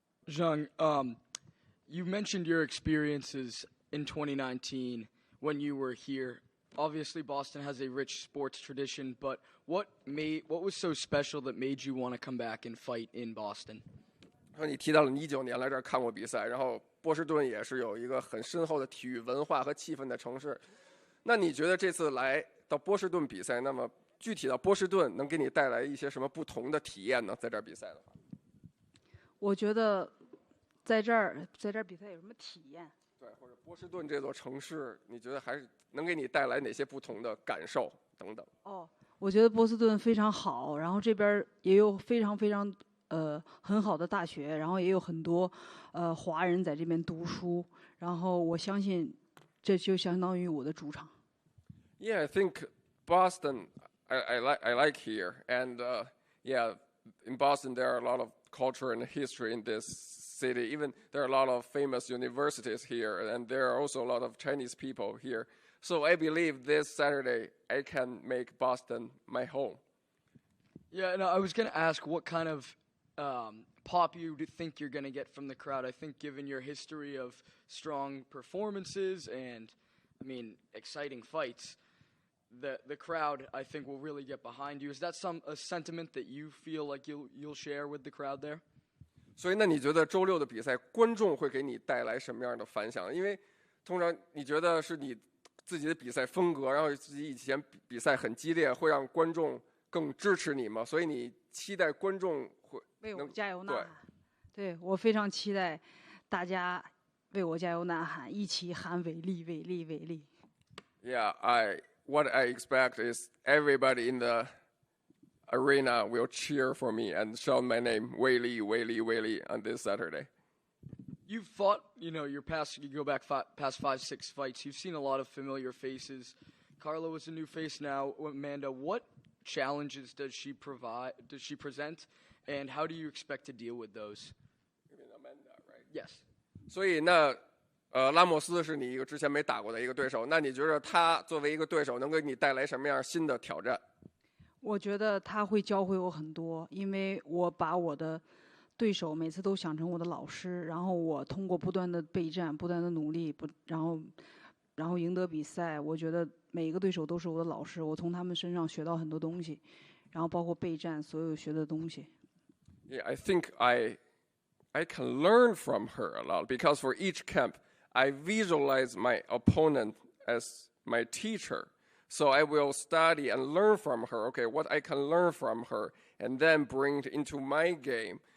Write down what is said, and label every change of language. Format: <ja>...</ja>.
<en>Zhang, you mentioned your experiences in 2019 when you were here. Obviously, Boston has a rich sports tradition, but what was so special that made you want to come back and fight in Boston?</en> <zh>你提到了你19年来这儿看过比赛，然后波士顿也是有一个很深厚的体育文化和气氛的城市。那你觉得这次来到波士顿比赛，那么具体到波士顿能给你带来一些什么不同的体验呢？在这儿比赛的话，我觉得在这儿比赛有什么体验？对，或者波士顿这座城市，你觉得还是能给你带来哪些不同的感受等等？我觉得波士顿非常好，然后这边也有非常很好的大学，然后也有很多华人在这边读书，然后我相信这就相当于我的主场。</zh> <en>Yeah, I think Boston. I like here, and yeah, in Boston there are a lot of culture and history in this city. Even there are a lot of famous universities here, and there are also a lot of Chinese people here. So I believe this Saturday I can make Boston my home. Yeah, no, I was going to ask what kind of pop you think you're going to get from the crowd. I think given your history of strong performances and, I mean, exciting fights, the crowd, I think, will really get behind you. Is that a sentiment that you feel like you'll share with the crowd there?</en> <zh>所以，那你觉得周六的比赛，观众会给你带来什么样的反响？因为通常你觉得是你自己的比赛风格，然后自己以前比赛很激烈，会让观众更支持你吗？所以你期待观众会为我加油呐喊。对，我非常期待大家为我加油呐喊，一起喊伟力，伟力，伟力。</zh> <en>Yeah, what I expect is everybody in the arena will cheer for me and shout my name, Weili, Weili, Weili, on this Saturday. You've fought, you go back past 5-6 fights. You've seen a lot of familiar faces. Carla is a new face now. Amanda, what challenges does she present, and how do you expect to deal with those? You mean Amanda, right? Yes.</en> <zh>所以那拉莫斯是你一个之前没打过的一个对手，那你觉得他作为一个对手能给你带来什么样新的挑战？我觉得他会教会我很多，因为我把我的对手每次都想成我的老师，然后我通过不断的备战、不断的努力，然后赢得比赛。我觉得每一个对手都是我的老师，我从他们身上学到很多东西，然后包括备战所有学的东西。</zh> <en>Yeah, I think I can learn from her a lot because for each camp I visualize my opponent as my teacher. So I will study and learn from her, okay, what I can learn from her, and then bring it into my game.</en>